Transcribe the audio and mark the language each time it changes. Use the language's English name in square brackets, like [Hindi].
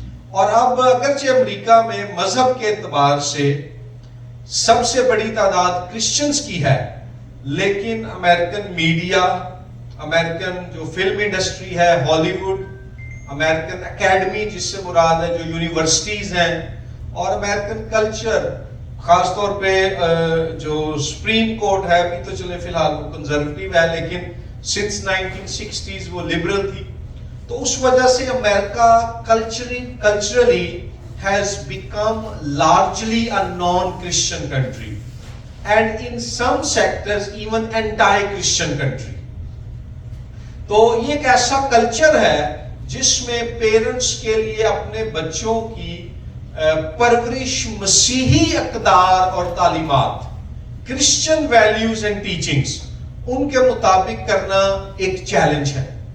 [Urdu] اور اب اگرچہ امریکہ میں مذہب کے اعتبار سے سب سے بڑی تعداد کرسچنز کی ہے, لیکن امریکن میڈیا, امریکن جو فلم انڈسٹری ہے, ہالی ووڈ, امریکن اکیڈمی جس سے مراد ہے جو یونیورسٹیز ہیں, اور امریکن کلچر, خاص طور پہ جو سپریم کورٹ ہے, ابھی تو چلے فی الحال وہ کنزرویٹو ہے, لیکن سنس 1960s وہ لبرل تھی. تو اس وجہ سے امریکہ culturally [English] has become largely a non-Christian country and in some sectors even anti-Christian country. [Urdu] تو یہ ایک ایسا کلچر ہے جس میں پیرنٹس کے لیے اپنے بچوں کی پرورش مسیحی اقدار اور تعلیمات, [English] Christian values and teachings, [Urdu] ان کے مطابق کرنا ایک چیلنج ہے,